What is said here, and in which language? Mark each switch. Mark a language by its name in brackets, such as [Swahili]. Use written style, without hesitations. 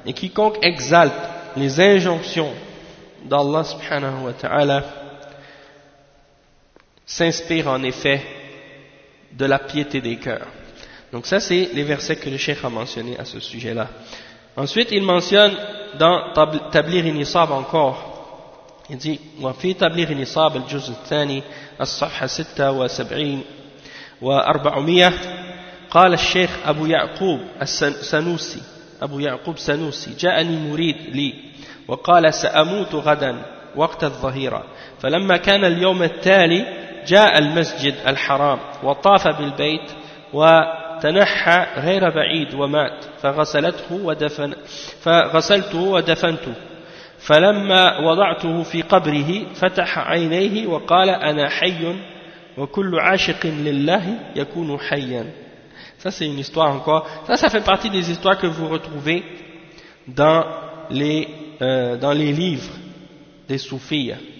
[French] Et quiconque exalte les injonctions d'Allah subhanahu wa ta'ala s'inspire en effet de la piété des cœurs. Donc ça c'est les versets que le cheikh a mentionnés à ce sujet-là. Ensuite il mentionne dans Tablir al-Nisab encore, Il dit, [Arabic] وَفِي تَبْلِغِ نِصَابِ الْجُزُ الثَّانِي الصَّفْحَ 76 و400 قال الشيخ أبو يعقوب السنوسي أبو يعقوب سنوسي جاءني مريد لي وقال سأموت غدا وقت الظهيرة فلما كان اليوم التالي جاء المسجد الحرام وطاف بالبيت وتنحى غير بعيد ومات فغسلته ودفن فغسلته ودفنته فلما وضعته في قبره فتح عينيه وقال أنا حي وكل عاشق لله يكون حيا. [French] Ça c'est une histoire encore. Ça fait partie des histoires que vous retrouvez dans les livres des soufis.